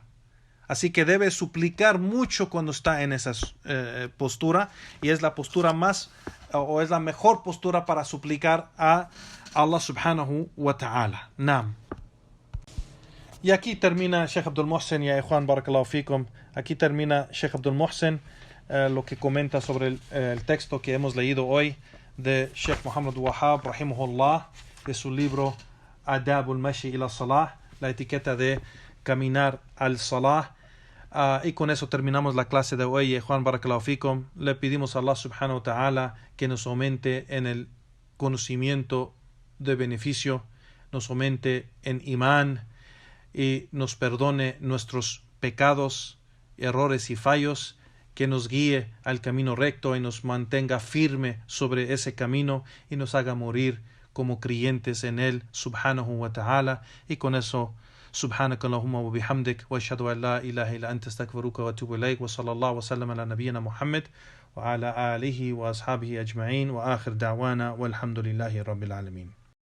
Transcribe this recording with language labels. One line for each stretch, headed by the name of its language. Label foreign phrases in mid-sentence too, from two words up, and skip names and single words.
Spanish: Así que debe suplicar mucho cuando está en esa postura, y es la postura o es la mejor postura para suplicar a Allah
Arabic: سبحانه وتعالى.
Spanish: Naam. Y aquí termina Sheikh Abdul Muhsin,
Arabic: يا إخوان، بارك الله فيكم.
Spanish: Aquí termina Sheikh Abdul Muhsin lo que comenta sobre el texto que hemos leído hoy de Sheikh Muhammad Wahab, rahimahullah, de su libro Adabul Mashi ila Salah, la etiqueta de caminar al Salah. Y con eso terminamos la clase de hoy,
Arabic: إخوان، بارك الله فيكم.
Spanish: Le pedimos a Allah
Arabic: سبحانه وتعالى
Spanish: que nos aumente en el conocimiento de beneficio, nos aumente en imán, y nos perdone nuestros pecados, errores y fallos, que nos guíe al camino recto y nos mantenga firme sobre ese camino y nos haga morir como creyentes en él,
Arabic: سبحانه وتعالى.
Spanish: Y con eso,
Arabic: سبحانك اللهم وبحمدك، وأشهد أن لا إله إلا أنت أستغفرك وأتوب إليك، وصلى الله وسلم على نبينا محمد وعلى آله وأصحابه أجمعين، وآخر دعوانا والحمد لله رب العالمين.